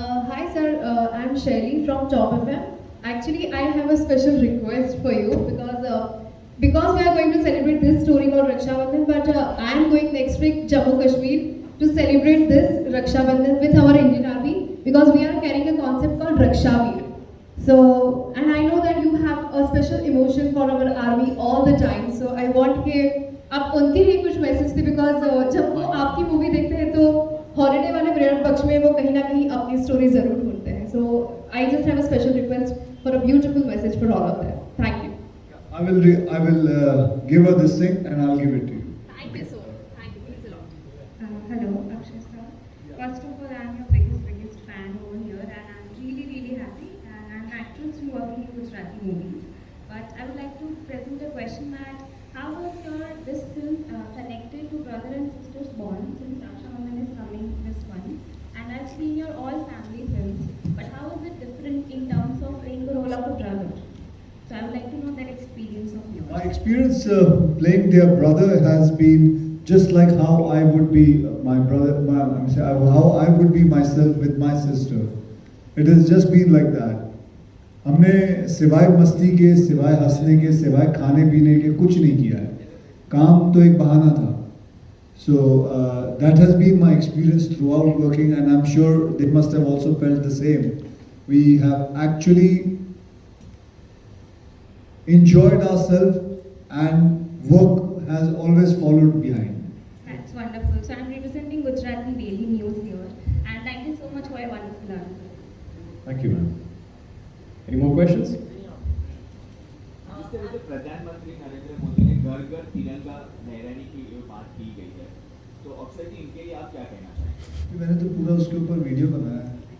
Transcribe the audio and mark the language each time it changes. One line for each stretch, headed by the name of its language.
English: Hi sir, I'm Shelly from Top FM. Actually, I have a special request for you because we are going to celebrate this story called Raksha Bandhan, but I am going next week Jammu Kashmir to celebrate this Raksha Bandhan with our Indian Army because we are carrying a concept called Raksha Veer. So, and I know that you have a special emotion for our army all the time. So I want
Hindi: कि आप उनके लिए कुछ message थे because जब वो आपकी movie देखते हैं तो हॉलीडे वाले पीरियड पक्ष में वो कहीं ना कहीं अपनी स्टोरी जरूर ढूंढते हैं.
English: So I just have a special request for a beautiful message for all of them. Thank you. I will give her this thing and I'll give it to you. Thank you so much. Thank you. Thanks a lot. Hello, Akshay sir. First of all, I'm your biggest fan over here, and I'm really happy. And I'm an actress working in Gujarati movies. But I would like to present a question that how was this film connected to brother and sister's bond, since Raksha Bandhan is coming this one, and I've seen your all family films. But how is it different in terms of playing the role of a brother? So I would like to know that experience of yours. My experience playing their brother has been just like how I would be my brother, how I would be myself with my sister. It has just been like that.
Hindi: हमने सिवाय मस्ती के, सिवाय हंसने के, सिवाय खाने पीने के कुछ नहीं किया है. काम तो एक बहाना था.
English: So that has been my experience throughout working, and I'm sure they must have also felt the same. We have actually enjoyed ourselves and work has always followed behind. That's wonderful. So I'm representing Gujarati Daily News here, and thank you so much for your wonderful answer. Thank you, ma'am. Any more questions?
Hindi: जिस तरह से प्रधानमंत्री नरेंद्र मोदी ने घर घर तिरंगा लहराने की बात की गई है, तो अक्षय जी इनके लिए आप क्या कहना चाहेंगे? मैंने तो पूरा उसके ऊपर वीडियो बनाया है.